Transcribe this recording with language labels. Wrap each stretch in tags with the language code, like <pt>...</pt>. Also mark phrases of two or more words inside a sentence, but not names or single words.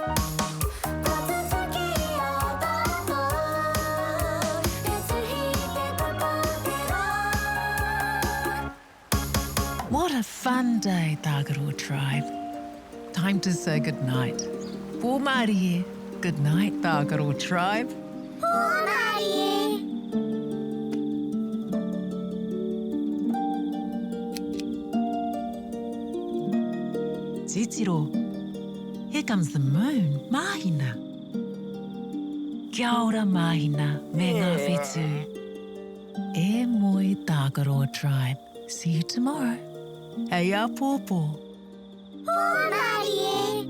<en>What a fun day, Tākaro tribe. Time to say goodnight.</en> <mi>Pō Mārie.</mi> <en>Good night, Tākaro tribe. Titiro, here comes the moon, Mahina.</en> <mi>Kia ora, Mahina, me ngā whetū. E moi,</mi> <en>Tākaro tribe. See you tomorrow.</en> <mi>Hei a pōpō. Marie.</mi>